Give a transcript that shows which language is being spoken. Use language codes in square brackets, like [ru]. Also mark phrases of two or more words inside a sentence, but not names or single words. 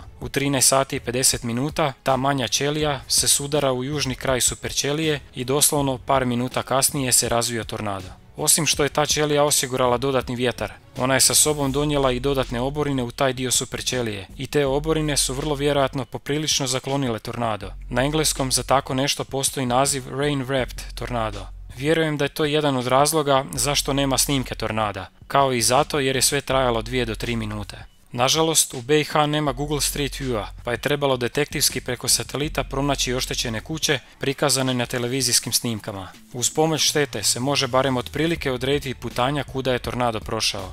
[hr] U 13 sati i 50 minuta ta manja ćelija se sudara u južni kraj superćelije i doslovno par minuta kasnije se razvija tornado. Osim što je ta ćelija osigurala dodatni vjetar, ona je sa sobom donijela i dodatne oborine u taj dio superćelije i te oborine su vrlo vjerojatno poprilično zaklonile tornado. Na engleskom za tako nešto postoji naziv [en] rain wrapped tornado. [hr] Vjerujem da je to jedan od razloga zašto nema snimke tornada, kao i zato jer je sve trajalo 2 do 3 minute. Nažalost, u BiH nema Google Street View-a, pa je trebalo detektivski preko satelita pronaći oštećene kuće prikazane na televizijskim snimkama. Uz pomoć štete se može barem otprilike odrediti putanja kuda je tornado prošao.